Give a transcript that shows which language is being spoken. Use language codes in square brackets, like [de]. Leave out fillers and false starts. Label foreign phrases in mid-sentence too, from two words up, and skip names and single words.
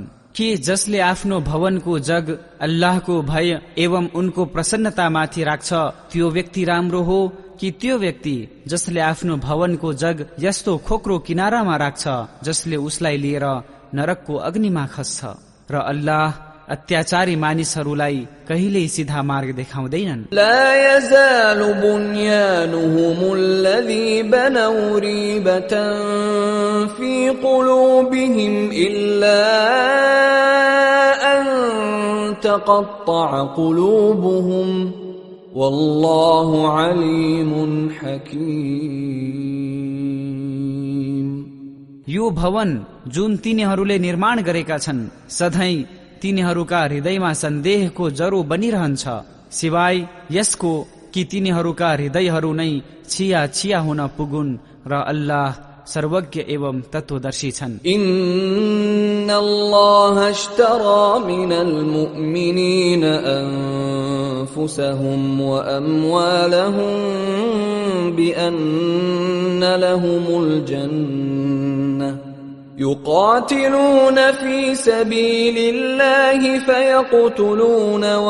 [ne] के जसले आफ्नो भवनको जग अल्लाहको भय एवं उनको प्रसन्नतामाथि राख्छ त्यो व्यक्ति राम्रो हो कि त्यो व्यक्ति जसले आफ्नो भवनको जग यस्तो खोक्रो किनारामा राख्छ जसले उसलाई लिएर नरकको अग्निमा खस्छ? र अल्लाह अत्याचारी मानिसहरूलाई कहिल्यै सिधा मार्ग देखाउँदैनन्. [ar] لا يزال بنيانهم الذي بنوا ريبة في قلوبهم إلا أن تقطع قلوبهم والله عليم حكيم. [ne] यो भवन जुन तिनीहरूले निर्माण गरेका छन् सधैँ तिनीहरूका हृदयमा सन्देहको जरो बनिरहन्छ, सिवाय यसको कि तिनीहरूका हृदयहरू नै छिया छिया हुन पुगुन् र अल्लाह सर्वज्ञ एवं तत्वदर्शी छन्. [ar] إن الله اشترى من المؤمنين أنفسهم وأموالهم بأن لهم الجنة يقاتلون في سبيل الله فيقتلون